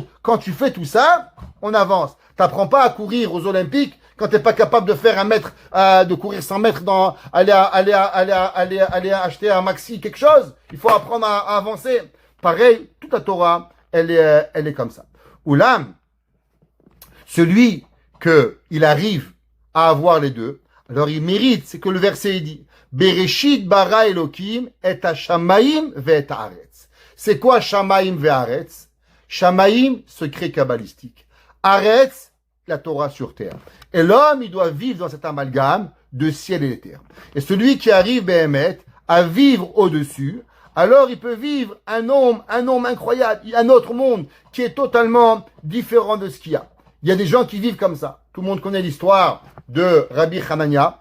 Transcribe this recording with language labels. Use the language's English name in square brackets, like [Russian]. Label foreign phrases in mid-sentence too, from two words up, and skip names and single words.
[French] Quand tu fais tout ça, on avance. T'apprends pas à courir aux Olympiques quand t'es pas capable de faire un mètre, de courir 100 mètres aller acheter un maxi, quelque chose. Il faut apprendre à avancer. Pareil, toute la Torah, elle est comme ça. Oulam, celui il arrive à avoir les deux, alors il mérite, c'est que le verset dit, [Hebrew] בראשית ברא אלוקים את השמים ואת הארץ. [French] C'est quoi [Hebrew] שמים והארץ? [French] Shamayim, secret kabbalistique. Haaretz, la Torah sur terre. Et l'homme, il doit vivre dans cet amalgame de ciel et de terre. Et celui qui arrive, Béhémet, à vivre au-dessus, alors il peut vivre un monde incroyable, un autre monde qui est totalement différent de ce qu'il y a. Il y a des gens qui vivent comme ça. Tout le monde connaît l'histoire de Rabbi Hanania.